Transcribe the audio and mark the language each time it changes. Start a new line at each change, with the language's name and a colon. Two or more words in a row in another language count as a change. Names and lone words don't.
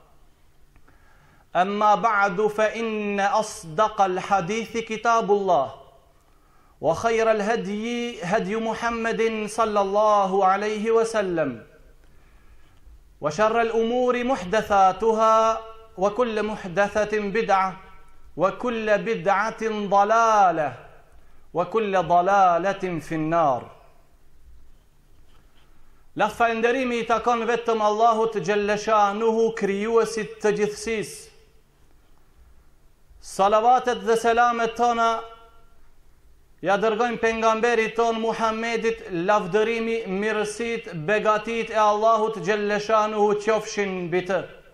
Arabic: أما بعد فإن أصدق الحديث كتاب الله وخير الهدي هدي محمد صلى الله عليه وسلم وشر الأمور محدثاتها وكل محدثة بدعة وكل بدعة ضلالة وكل ضلالة في النار.
Albanian: Falënderimi I takon vetëm Allahut
Arabic: جل شأنه,
Albanian: krijuesit të gjithësisë. Salavatet dhe selamet tona ja dërgojmë pejgamberit ton Muhammedit, lavdërimi, mirësit, begatit e Allahut
Arabic: جل شأنه
Albanian: qofshin mbi të.